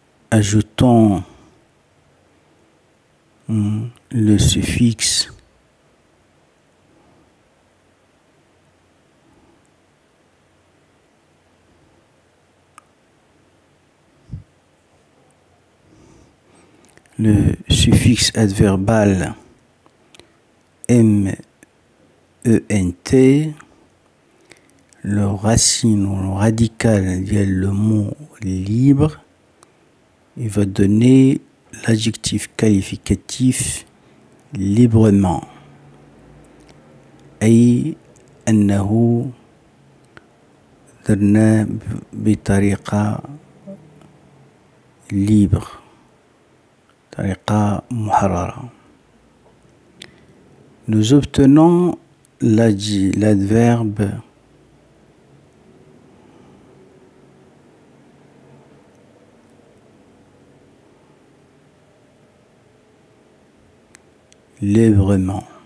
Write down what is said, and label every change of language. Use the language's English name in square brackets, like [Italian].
[French] Ajoutons le suffixe adverbal ment, le racine ou le radical de le mot libre, il va donner l'adjectif qualificatif librement. [Arabic] أي أنه درنا بطريقة libre, طريقة محررة. [French] Nous obtenons l'adverbe librement.